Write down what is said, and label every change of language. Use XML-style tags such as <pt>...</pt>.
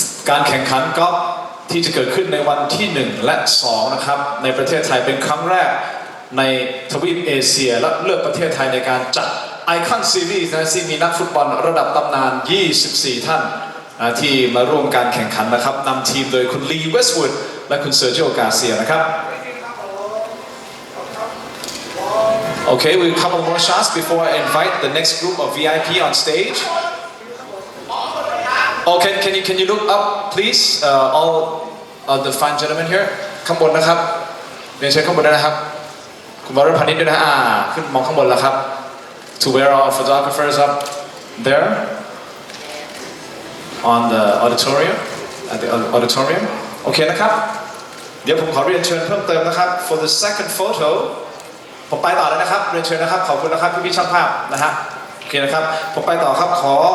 <th>การแข่งขันกอล์ฟที่จะเกิดขึ้นในวันที่1และ2นะครับในประเทศไทยเป็นครั้งแรกในทวีปเอเชียและเลือกประเทศไทยในการจัด Icon Series นะซึ่งมีนักฟุตบอลระดับตำนาน24ท่านที่มาร่วมการแข่งขันนะครับนำทีมโดยคุณลีเวสต์วูดและคุณเซอร์จิโอกาเซียนะครับ</th> <en>Okay, we'll couple more shots before I invite the next group of VIP on stage. Oh, can you look up, please? All the fine gentlemen here.</en> <th>ข้างบนนะครับเรียนเชิญข้างบนด้วยนะครับคุณวรพานิชด้วยนะขึ้นมองข้างบนแล้วครับ</th> <en>To where our photographers up there on the auditorium at the auditorium.</en> <th>โอเคนะครับเดี๋ยวผมขอเรียนเชิญเพิ่มเติมนะครับ</th> <en>For the second photo</en> <th>ผมไปต่อเลยนะครับเรียนเชิญนะครับขอบคุณนะครับพี่ๆช่างภาพนะฮะโอเคนะครับผมไปต่อครับขอ</th>